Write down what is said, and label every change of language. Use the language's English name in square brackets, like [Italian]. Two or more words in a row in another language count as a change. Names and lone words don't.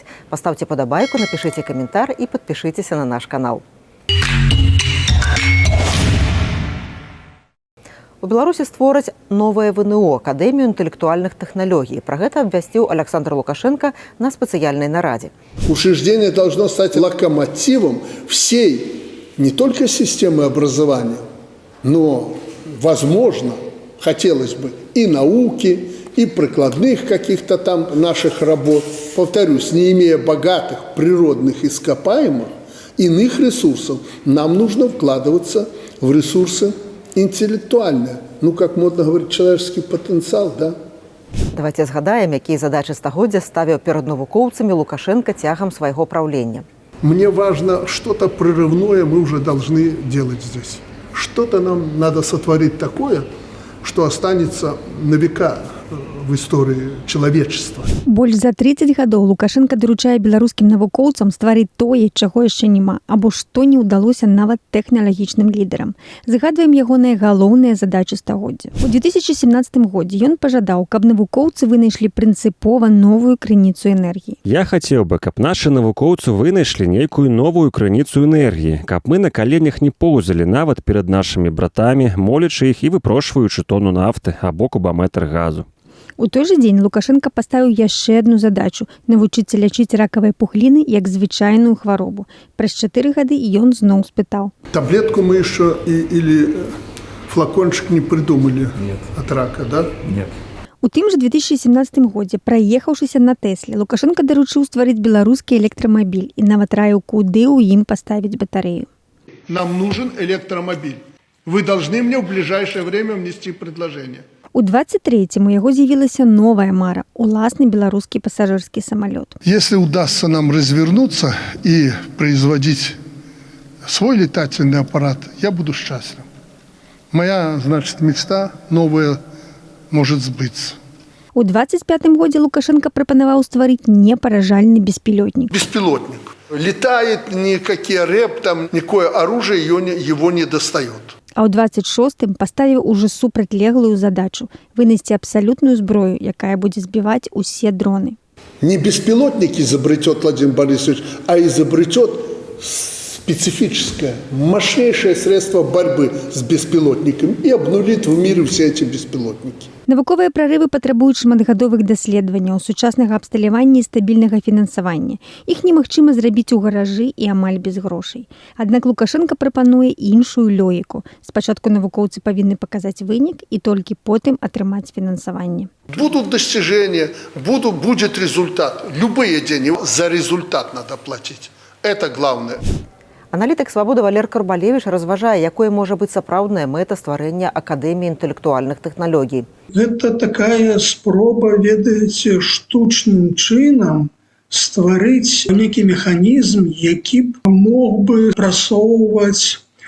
[Belarusian] Пастаўце падабайку, напішыце каментар і падпішыцеся на наш канал. У Беларусі створаць новае ВНО – Акадэмію інтэлектуальных тэхналогій. Пра гэта абвясціў Александр Лукашенко на спецыяльнай нарадзе. [Russian] Учреждение должно стать локомотивом всей не только системы образования, но, возможно, хотелось бы и науки, и прикладных каких-то там наших работ. Повторюсь, не имея богатых природных ископаемых, иных ресурсов, нам нужно вкладываться в ресурсы интеллектуальные. Ну, как модно говорить, человеческий потенциал, да? [Belarusian] Давайте згадаем, якія задачы стагоддзя ставіў перад навукоўцамі Лукашенко цягам свайго праўлення. [Russian] Мне важно, что-то прорывное мы уже должны делать здесь. Что-то нам надо сотворить такое, что останется на века в истории человечества. [Belarusian] Больш за 30 гадоў Лукашенко даручае беларускім навукоўцам стварыць тое, чаго яшчэ няма, або што не ўдалося нават тэхналагічным лідарам. Згадваем ягоныя галоўныя задачы стагоддзя. У 2017 годзе ён пажадаў, каб навукоўцы вынайшлі прынцыпова новую крыніцу энергіі. Я хацеў бы, каб нашы навукоўцы вынайшлі нейкую новую крыніцу энергіі, каб мы на каленях не поўзалі нават перад нашымі братамі, молячы іх і выпрошваючы тону нафты або кубаметр газу. У той жа дзень Лукашенко паставіў яшчэ адну задачу – навучыцца лячыць ракавай пухліны як звычайную хваробу. Праз 4 гады ён зноў спытаў. [Russian] Таблетку мы еще или флакончик не придумали. Нет. От рака, да? Нет. [Belarusian] У тым жа 2017 годзе, праехаўшыся на Тэсле, Лукашенко даручыў стварыць беларускі электрамабіль і нават раіў, куды ў ім паставіць батарэю. [Russian] Нам нужен электромобиль. Вы должны мне в ближайшее время внести предложение. [Belarusian] У 23-м у яго з'явілася новая мара – уласны беларускі пасажырскі самалёт. [Russian] Если удастся нам развернуться и производить свой летательный аппарат, я буду счастлив. Моя, значит, мечта новая может сбыться. [Belarusian] У 25-м годзе Лукашенко прапанаваў стварыць непаражальны беспілотнік. [Russian] Беспилотник. Летает никакие рэп, там никакое оружие его не достает. [Belarusian] А ў 26-м паставіў ужо супрацьлеглую задачу – вынайсці абсалютную зброю, якая будзе збіваць усе дроны. [Russian] Не беспилотник изобретет Владимир Борисович, а изобретет специфическое, мощнейшее средство борьбы с беспилотниками и обнулит в мире все эти беспилотники. [Belarusian] Навуковыя прарывы патрабуюць шматгадовых даследаванняў, сучаснага абсталявання і стабільнага фінансавання. Іх немагчыма зрабіць у гаражы і амаль без грошай. Аднак Лукашенко прапануе іншую логіку. Спачатку навукоўцы павінны паказаць вынік і толькі потым атрымаць фінансаванне. [Russian] Будут достижения, будет результат. Любые деньги за результат надо платить. Это главное. [Belarusian] Аналітык «Свабоды» Валер Карбалевіч разважае, якое можа быць сапраўдная мэта стварэння Акадэміі інтэлектуальных тэхналогій. Гэта такая спроба, ведаеце, штучным чынам стварыць нейкі механізм, які мог бы прасоўваць